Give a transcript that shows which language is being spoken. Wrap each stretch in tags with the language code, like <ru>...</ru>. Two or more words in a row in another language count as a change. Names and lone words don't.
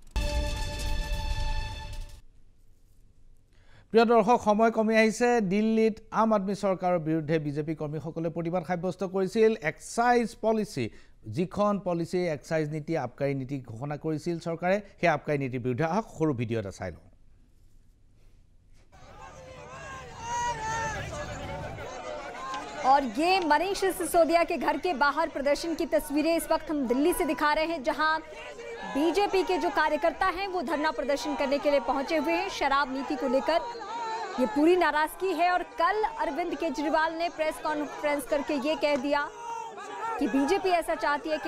<as>প্ৰিয় দৰ্শক সময় কমি আহিছে দিল্লীত আম আদমি চৰকাৰৰ বিৰুদ্ধে বিজেপি কৰ্মীসকলে প্ৰতিবাদ সাব্যস্ত কৰিছিল</as> <en>excise policy</en> <as>যিখন পলিচি এক্সাইজ নীতি আবকাৰী নীতি ঘোষণা কৰিছিল চৰকাৰে সেই আবকাৰী নীতিৰ বিৰুদ্ধে আহক সৰু ভিডিঅ' এটা চাই লওঁ</as> <hi>और ये मनीष सिसोदिया के घर के बाहर प्रदर्शन की तस्वीरें इस वक्त हम दिल्ली से दिखा रहे हैं जहां बीजेपी के जो कार्यकर्ता हैं वो धरना प्रदर्शन करने के लिए पहुंचे हुए हैं शराब नीति को लेकर ये पूरी नाराजगी है और कल अरविंद केजरीवाल ने</hi> <en>press conference</en> <hi>करके ये कह दिया कि बीजेपी ऐसा चाहती है</hi>